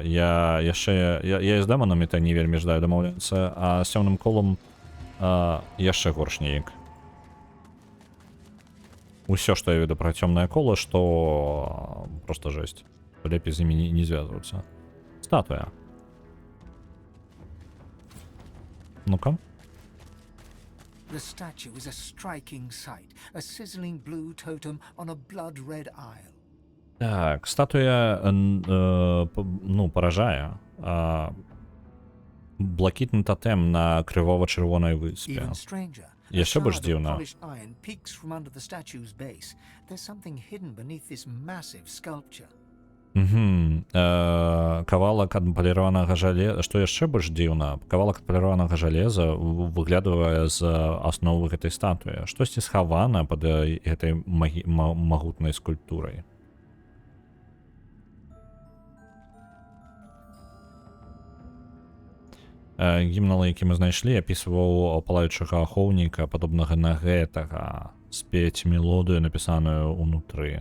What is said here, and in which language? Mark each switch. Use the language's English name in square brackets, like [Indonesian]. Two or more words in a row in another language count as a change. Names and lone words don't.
[Belarusian] Я і з дэманамі-то не вельмі жадаю дамаўляцца, а з цёмным колам яшчэ горш неяк. Усё, што я веду пра цёмнае кола, што [Russian] просто жесть. [Belarusian] Лепей з імі не звязвацца. Статуя. Ну-ка. [English] The statue is a striking sight, a sizzling blue totem on a blood-red isle. [Belarusian] Так, статуя, ну, поражае. Блакітны тотем на крывова-чырвонай выспе. [English] Even stranger, [Belarusian] Яшчэ больш [English] shard of [Belarusian] дзіўна. [English] polished iron peeks from under the statue's base. There's something hidden beneath this massive sculpture. [Belarusian] Кавалак адпаліраванага жалеза, што яшчэ больш дзіўна, кавалак адпаліраванага жалеза выглядае з асновы гэтай статуі. Штосьці схавана пад гэтай магутнай скульптурай. Гімнал, які мы знайшлі, апісваў палаючага ахоўніка, падобнага на гэтага, спець мелодыю, напісаную ўнутры.